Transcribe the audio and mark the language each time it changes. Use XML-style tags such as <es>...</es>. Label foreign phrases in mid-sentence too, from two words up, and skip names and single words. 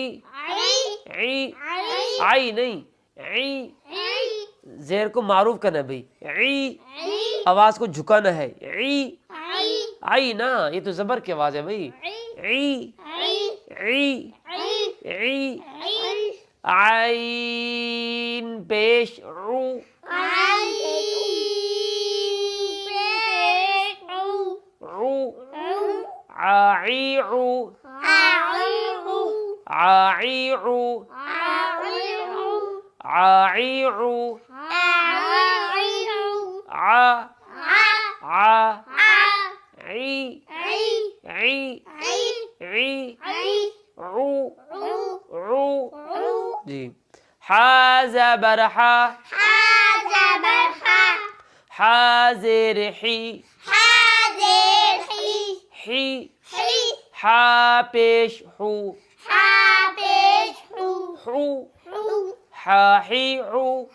<ur>عی، عی نہیں، عی، زیر کو معروف کرنا بھئی، عی، آواز کو جھکانا ہے، عی، عی نا، یہ تو زبر کی آواز ہے بھئی، عی، عی، عی، عین پیش عو، عو، عاعیع، عاعیع، عاعیع، عا، عا، عی، عی، عی، عو، عو جی، حا زبر حا، حا زیر حی، حی، حا پیش حو، حو، حا حی حو،</ur>